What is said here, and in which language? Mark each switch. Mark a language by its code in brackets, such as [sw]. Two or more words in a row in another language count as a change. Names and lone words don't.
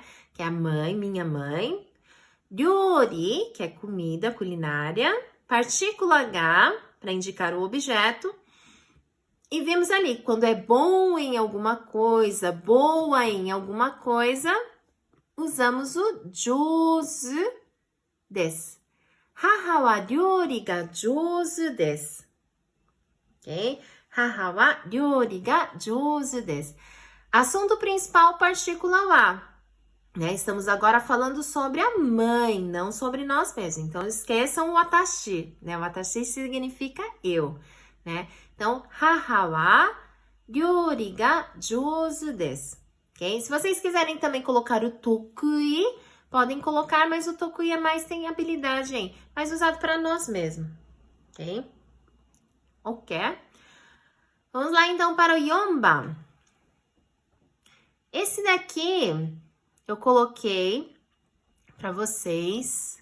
[pt] Que é a mãe, minha mãe. Ryori, que é comida, culinária. Partícula H, para indicar o objeto. E vimos ali, quando é bom em alguma coisa, boa em alguma coisa, usamos o [ja] 上手です. 母は料理が上手です. [pt] ok? [ja] 母は料理が上手です. [pt] Assunto principal, partícula wa. Né? Estamos agora falando sobre a mãe, não sobre nós mesmos. Então, esqueçam o watashi, né? O watashi significa eu, né? Então, [ja] 母は料理が上手です. [pt] Ok? Se vocês quiserem também colocar o tokui, podem colocar, mas o tokui é mais, tem habilidade, hein? Mais usado para nós mesmos, ok? Ok. Vamos lá, então, para o yonban. Esse daqui eu coloquei para vocês.